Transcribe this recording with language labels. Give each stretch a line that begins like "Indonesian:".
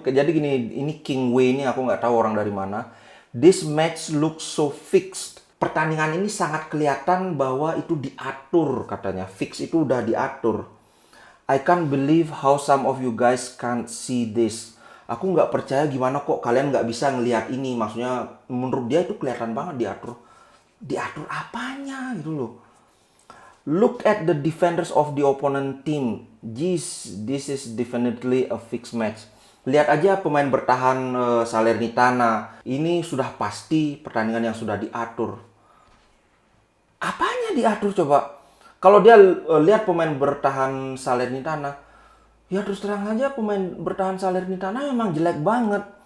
Indonesian: Jadi gini, ini King Wei ini aku nggak tahu orang dari mana.
English: This match looks so fixed.
Indonesian: Pertandingan ini sangat kelihatan bahwa itu diatur katanya. Fix itu udah diatur.
English: I can't believe how some of you guys can't see this.
Indonesian: Aku nggak percaya gimana kok kalian nggak bisa ngelihat ini. Maksudnya menurut dia itu kelihatan banget diatur. Diatur apanya gitu loh.
English: Look at the defenders of the opponent team. This is definitely a fixed match.
Indonesian: Lihat aja pemain bertahan Salernitana. Ini sudah pasti pertandingan yang sudah diatur. Apanya diatur coba? Kalau dia lihat pemain bertahan Salernitana, ya terus terang aja pemain bertahan Salernitana memang jelek banget.